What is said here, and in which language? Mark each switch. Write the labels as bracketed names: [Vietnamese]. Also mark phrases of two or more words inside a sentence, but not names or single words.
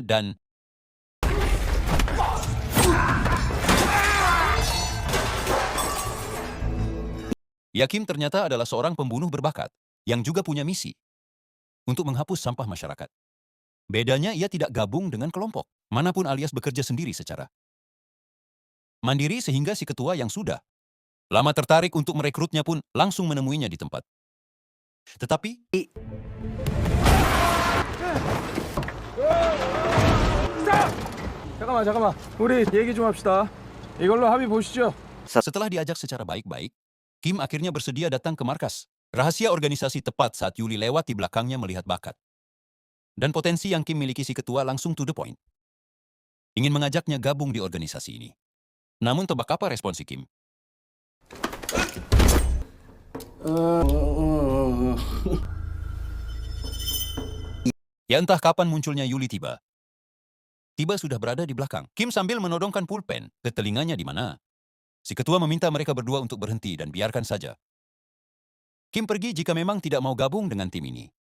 [Indonesian] Dan ya, Kim ternyata adalah seorang pembunuh berbakat yang juga punya misi untuk menghapus sampah masyarakat. Bedanya, ia tidak gabung dengan kelompok manapun alias bekerja sendiri secara mandiri, sehingga si ketua yang sudah lama tertarik untuk merekrutnya pun langsung menemuinya di tempat. Tetapi [Korean] 잠깐만. 우리 얘기 좀 합시다. 이걸로 합의 보시죠. [Indonesian] setelah diajak secara baik-baik, Kim akhirnya bersedia datang ke markas rahasia organisasi tepat saat Yuli lewat di belakangnya. Melihat bakat dan potensi yang Kim miliki, si ketua langsung [English] to the point, [Indonesian] ingin mengajaknya gabung di organisasi ini. Namun tebak apa respon si Kim? Ya, entah kapan munculnya Yuli tiba sudah berada di belakang Kim sambil menodongkan pulpen ke telinganya, di mana si ketua meminta mereka berdua untuk berhenti dan biarkan saja Kim pergi jika memang tidak mau gabung dengan tim ini.